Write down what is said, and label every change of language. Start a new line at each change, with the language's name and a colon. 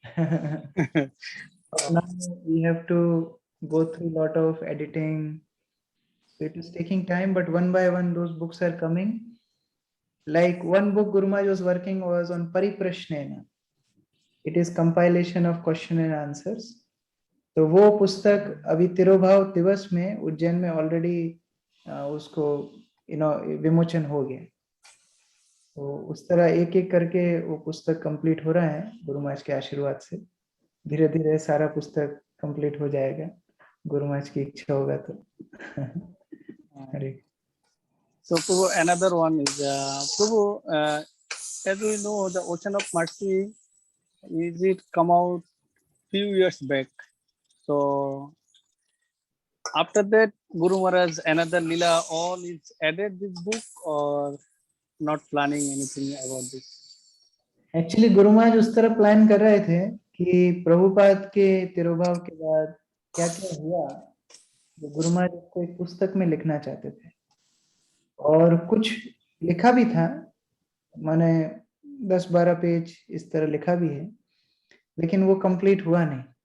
English: Now we have to go through a lot of editing, so it is taking time, but one by one those books are coming. like one book Guru Maharaj was working was on Pariprashnena. It is compilation of question and answers.
Hindi: तो वो पुस्तक अभी तिरुभाव दिवस में उज्जैन में already उसको विमोचन हो गया। तो उस तरह एक एक करके वो पुस्तक कंप्लीट हो रहा है गुरु महाराज के आशीर्वाद से। धीरे धीरे सारा पुस्तक कंप्लीट हो जाएगा, गुरु महाराज की इच्छा होगा तो। हरे।
English: So Prabhu, another one is Prabhu, as we know, the Ocean of Mercy is it come out few years back. So after that, Guru Maharaj another Leela all is added this book or not planning anything about this?
Hindi: Actually Guru Maharaj उस तरह plan कर रहे थे कि प्रभुपाद के तिरुभाव के बाद क्या क्या हुआ, तो गुरु महाराज को एक पुस्तक में लिखना चाहते थे और कुछ लिखा भी था, माने 10-12 पेज इस तरह लिखा भी है, लेकिन वो कंप्लीट हुआ नहीं।